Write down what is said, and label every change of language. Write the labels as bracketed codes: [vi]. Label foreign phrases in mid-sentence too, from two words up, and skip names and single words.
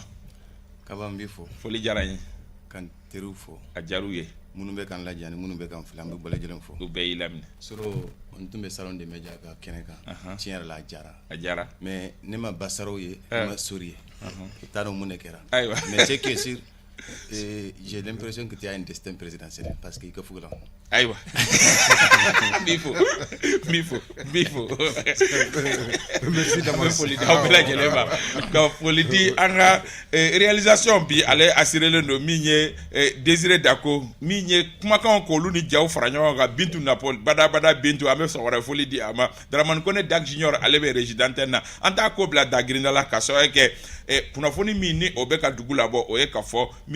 [bm] kaba n b'i fo foli diyara n ye kan teriw fo a diyar'u ye minnu bɛ kan lajɛ ani minnu bɛ kan filɛ an bɛ bɛɛ lajɛlen fo u bɛɛ y'i laminɛ sɔrɔ n tun bɛ [fr] salon de média [bm] ka kɛnɛ kan tiɲɛ yɛrɛ la a diyara mais ne ma Basaraw ye ne ma Sori ye i t'a dɔn mun de kɛra [fr] mais c'est que sur j'ai l'impression que tu as un destin présidentiel parce que [bm] i ka fugu la ayiwa Bifo [fr] merci d'avoir [bm] foli di aw bɛɛ lajɛlen ma ka foli di an ka réalisation bi ale assurelen don min ye Désiré Dako min ye kumakanw k'olu ni jaw fara ɲɔgɔn kan Bintu Napoli badabada Bintu an bɛ sɔgɔma foli di a ma Dramane Kone Dak Junior ale bɛ [fr] régie d'antenne [bm] na an t'a ko bila dagirinda la ka sababu kɛ kunnafoni min ni o bɛ ka dugu labɔ o ye ka fɔ min